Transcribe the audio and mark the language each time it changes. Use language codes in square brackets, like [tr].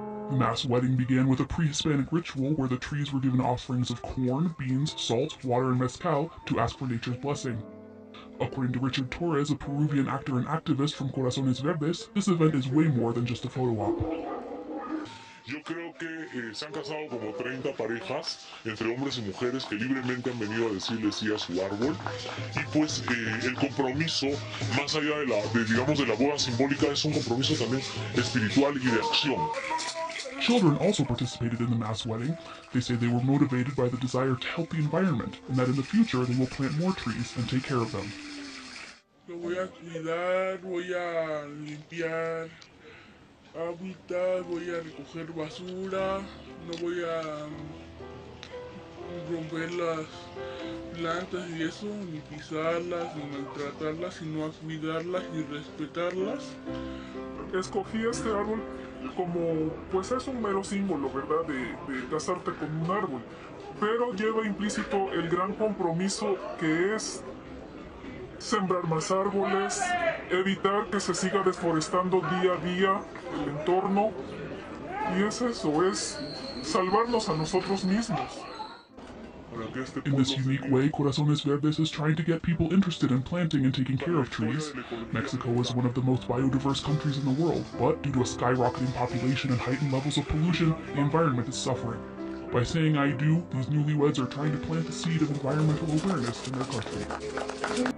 [en] The mass wedding began with a pre-Hispanic ritual where the trees were given offerings of corn, beans, salt, water, and mezcal to ask for nature's blessing. According to Richard Torres, a Peruvian actor and activist from Corazones Verdes, this event is way more than just a photo op. [es] Yo creo que se han casado como 30 parejas entre hombres y mujeres que libremente han venido a decirle sí a su árbol y pues el compromiso más allá digamos de la boda simbólica es un compromiso también espiritual y de acción. [en] Children also participated in the mass wedding. They say they were motivated by the desire to help the environment and that in the future they will plant more trees and take care of them. [es] Lo voy a cuidar, voy a limpiar hábitat, voy a recoger basura, no voy a romper las plantas y eso, ni pisarlas, ni maltratarlas, sino a cuidarlas y respetarlas. Escogí este árbol como, pues es un mero símbolo, ¿verdad?, de casarte con un árbol, pero lleva implícito el gran compromiso que es sembrar más árboles, evitar que se siga deforestando día a día el entorno, y es eso, es salvarnos a nosotros mismos. [en] In this unique way, Corazones Verdes is trying to get people interested in planting and taking care of trees. Mexico is one of the most biodiverse countries in the world, but due to a skyrocketing population and heightened levels of pollution, the environment is suffering. By saying I do, these newlyweds are trying to plant a seed of environmental awareness in their country.